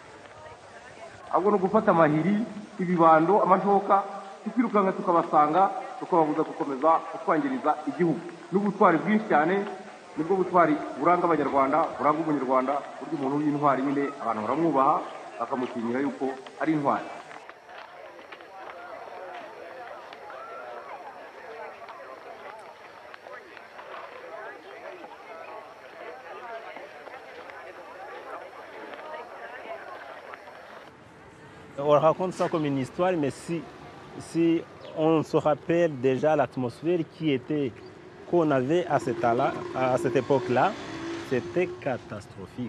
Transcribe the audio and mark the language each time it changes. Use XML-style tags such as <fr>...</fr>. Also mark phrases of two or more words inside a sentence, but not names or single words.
<rw>Ahubwo no gufata amahiri, ibibando, amashoka, tukirukanka tukabasanga, tukababuza gukomeza kutwangiriza igihugu. N'ubutwari bwinshi cyane nibwo butwari buranga abanyarwanda, buranga umunyarwanda, burya umuntu w'intwari nyine abantu baramwubaha bakamutinyira yuko ari intwari.</rw> <fr>On raconte ça comme une histoire, mais si on se rappelle déjà l'atmosphère qu'on avait à cette époque-là, c'était catastrophique.</fr>